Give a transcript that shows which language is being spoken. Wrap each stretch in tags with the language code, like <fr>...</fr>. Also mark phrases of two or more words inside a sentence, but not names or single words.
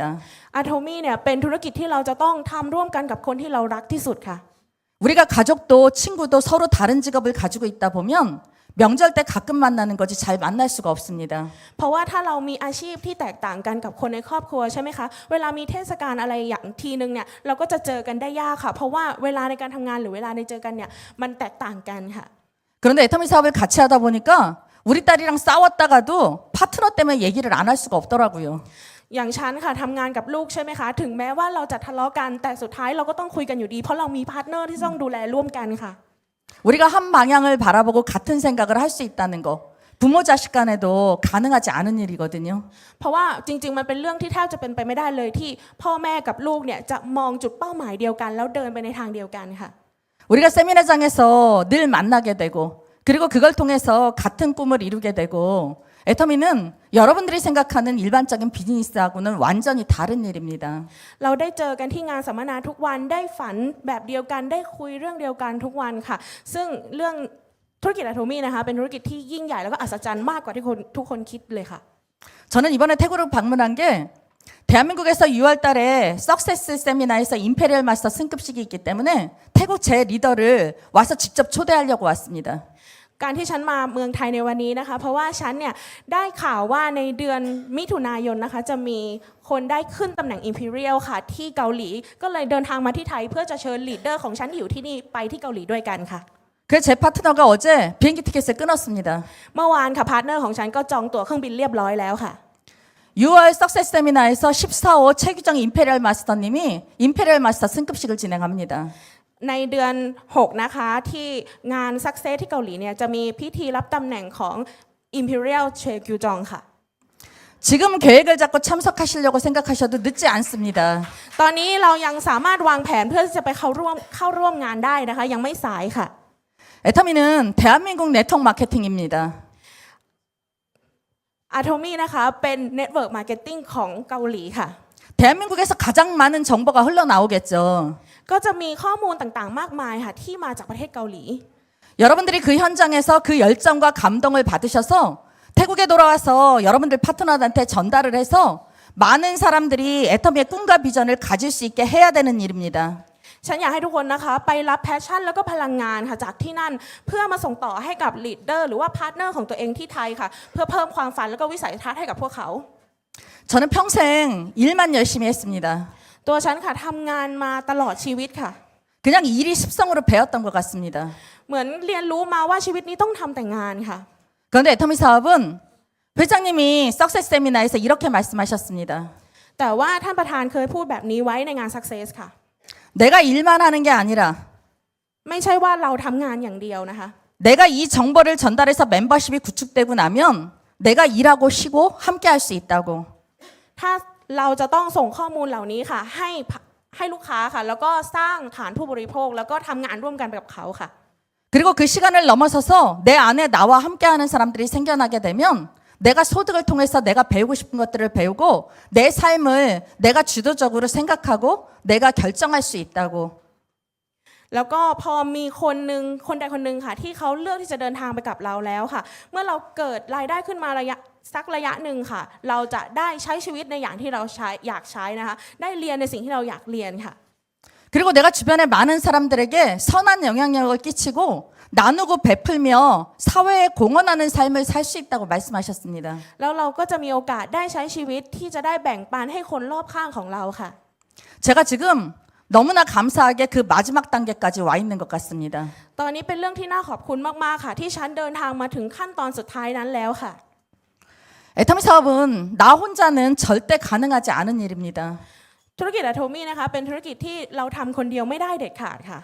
<th>Atomy เนี่ยเป็นธุรกิจที่เราจะต้องทำร่วมกันกับคนที่เรารักที่สุดค่ะ</th> <ko>우리가 가족도 친구도 서로 다른 직업을 가지고 있다 보면 명절 때 가끔 만나는 거지 잘 만날 수가 없습니다.</ko> <th>เพราะว่าถ้าเรามีอาชีพที่แตกต่างกันกับคนในครอบครัวใช่ไหมคะเวลามีเทศกาลอะไรอย่างทีนึงเนี่ยเราก็จะเจอกันได้ยากค่ะเพราะว่าเวลาในการทำงานหรือเวลาในเจอกันเนี่ยมันแตกต่างกันค่ะ</th> <ko>그런데 애터미 사업을 같이 하다 보니까 우리 딸이랑 싸웠다가도 파트너 때문에 얘기를 안 할 수가 없더라고요.</ko> <th>อย่างฉันค่ะทำงานกับลูกใช่ไหมคะถึงแม้ว่าเราจะทะเลาะกันแต่สุดท้ายเราก็ต้องคุยกันอยู่ดีเพราะเรามีพาร์ทเนอร์ที่ต้องดูแลร่วมกันค่ะ</th> <ko>우리가 한 방향을 바라보고 같은 생각을 할 수 있다는 거 부모 자식 간에도 가능하지 않은 일이거든요.</ko> <th>เพราะว่าจริงๆมันเป็นเรื่องที่แทบจะเป็นไปไม่ได้เลยที่พ่อแม่กับลูกเนี่ยจะมองจุดเป้าหมายเดียวกันแล้วเดินไปในทางเดียวกันค่ะ</th> <ko>우리가 세미나장에서 늘 만나게 되고 그리고 그걸 통해서 같은 꿈을 이루게 되고 애터미는 여러분들이 생각하는 일반적인 비즈니스하고는 완전히 다른 일입니다.</ko> <th>เราได้เจอกันที่งานสัมมนาทุกวันได้ฝันแบบเดียวกันได้คุยเรื่องเดียวกันทุกวันค่ะซึ่งเรื่องธุรกิจอะโทมี่นะคะเป็นธุรกิจที่ยิ่งใหญ่แล้วก็อัศจรรย์มากกว่าที่ทุกคนคิดเลยค่ะ</th> <ko>저는 이번에 태국을 방문한 게 대한민국에서 6월 달에 석세스 세미나에서 임페리얼 마스터 승급식이 있기 때문에 태국 제 리더를 와서 직접 초대하려고 왔습니다.</ko> <th>การที่ฉันมาเมืองไทยในวันนี้นะคะเพราะว่าฉันเนี่ยได้ข่าวว่าในเดือนมิถุนายนนะคะจะมีคนได้ขึ้นตำแหน่ง Imperial ค่ะที่เกาหลีก็เลยเดินทางมาที่ไทยเพื่อจะเชิญลีดเดอร์ของฉันที่อยู่ที่นี่ไปที่เกาหลีด้วยกันค่ะ</th> <ko>그래서 제 파트너가 어제 비행기 티켓을 끊었습니다.</ko> <th>เมื่อวานค่ะพาร์ทเนอร์ของฉันก็จองตั๋วเครื่องบินเรียบร้อยแล้วค่ะ</th> <ko>6월 석세스 세미나에서 14호 최규정 임페리얼 마스터님이 임페리얼 마스터 승급식을 진행합니다.</ko> <th>ในเดือน6นะคะที่งาน Success ที่เกาหลีเนี่ยจะมีพิธีรับตำแหน่งของ Imperial Chegyu-jong ค่ะ</th> <ko>지금 계획을 잡고 참석하시려고 생각하셔도 늦지 않습니다.</ko> <th>ตอนนี้เรายังสามารถวางแผนเพื่อที่จะไปเข้าร่วมงานได้นะคะยังไม่สายค่ะ</th> <ko>애터미는 대한민국 네트워크 마케팅입니다.</ko> <th>อะโทมี่นะคะเป็น</th> <en>Network Marketing</en> <th>ของเกาหลีค่ะ</th> <ko>대한민국에서 가장 많은 정보가 흘러나오겠죠.</ko> <th>ก็จะมีข้อมูลต่างๆมากมายค่ะที่มาจากประเทศเกาหลี</th> <ko>여러분들이 그 현장에서 그 열정과 감동을 받으셔서 태국에 돌아와서 여러분들 파트너들한테 전달을 해서 많은 사람들이 애터미의 꿈과 비전을 가질 수 있게 해야 되는 일입니다.</ko> <th>ฉันอยากให้ทุกคนนะคะไปรับแพชชั่นแล้วก็พลังงานค่ะจากที่นั่นเพื่อมาส่งต่อให้กับลีดเดอร์หรือว่าพาร์ทเนอร์ของตัวเองที่ไทยค่ะเพื่อเพิ่มความฝันแล้วก็วิสัยทัศน์ให้กับพวกเขา</th> <ko>저는 평생 일만 열심히 했습니다.</ko> <th>ตัวฉันค่ะทำงานมาตลอดชีวิตค่ะ</th> <ko>그냥 일이 습성으로 배웠던 것 같습니다.</ko> <th>เหมือนเรียนรู้มาว่าชีวิตนี้ต้องทำแต่งานค่ะ</th> <ko>그런데 애터미 사업은 회장님이 석세스 세미나에서 이렇게 말씀하셨습니다.</ko> <th>แต่ว่าท่านประธานเคยพูดแบบนี้ไว้ในงาน Success ค่ะ</th> <ko>내가 일만 하는 게 아니라</ko> <th>ไม่ใช่ว่าเราทำงานอย่างเดียวนะคะ</th> <ko>내가 이 정보를 전달해서 멤버십이 구축되고 나면 내가 일하고 쉬고 함께 할 수 있다고.</ko> <th>ถ้าเราจะต้องส่งข้อมูลเหล่านี้ค่ะให้ลูกค้าค่ะแล้วก็สร้างฐานผู้บริโภคแล้วก็ทำงานร่วมกันกับเขาค่ะ</th> <ko>그리고 그 시간을 넘어서서 내 안에 나와 함께하는 사람들이 생겨나게 되면 내가 소득을 통해서 내가 배우고 싶은 것들을 배우고 내 삶을 내가 주도적으로 생각하고 내가 결정할 수 있다고.</ko> <th>แล้วก็พอมีคนใดคนหนึ่งค่ะที่เขาเลือกที่จะเดินทางไปกับเราแล้วค่ะ เมื่อเราเกิดรายได้ขึ้นมาสักระยะหนึ่งค่ะ เราจะได้ใช้ชีวิตในอย่างที่เราอยากใช้นะคะได้เรียนในสิ่งที่เราอยากเรียนค่ะ</th> <ko>그리고 내가 주변에 많은 사람들에게 선한 영향력을 끼치고 나누고 베풀며 사회에 공헌하는 삶을 살 수 있다고 말씀하셨습니다.</ko> <th>แล้วเราก็จะมีโอกาสได้ใช้ชีวิตที่จะได้แบ่งปันให้คนรอบข้างของเราค่ะ</th> <ko>제가 지금 너무나 감사하게 그 마지막 단계까지 와 있는 것 같습니다.</ko> <th>ตอนนี้เป็นเรื่องที่น่าขอบคุณมากๆค่ะที่ฉันเดินทางมาถึงขั้นตอนสุดท้ายนั้นแล้วค่ะ</th> <ko>애터미 사업은 나 혼자는 절대 가능하지 않은 일입니다.</ko> <th>ธุรกิจอะโทมี่นะคะเป็นธุรกิจที่เราทำคนเดียวไม่ได้เด็ดขาดค่ะ</th>